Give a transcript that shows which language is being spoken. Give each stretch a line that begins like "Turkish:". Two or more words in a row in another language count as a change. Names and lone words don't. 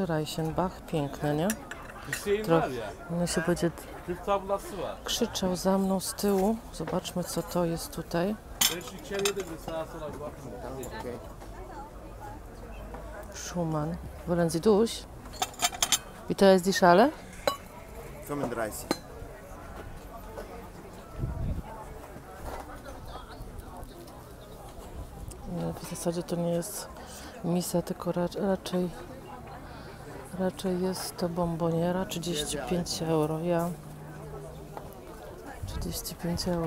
Polish: Reichenbach, piękne, nie? No się będzie krzyczał za mną z tyłu. Zobaczmy, co to jest tutaj. Schumann.
German: Wollen Sie durch? Wie teuer ist die Schale? 35.
Polish: W zasadzie to nie jest misa, tylko raczej jest to bomboniera. 35 euro. Ja 35 euro.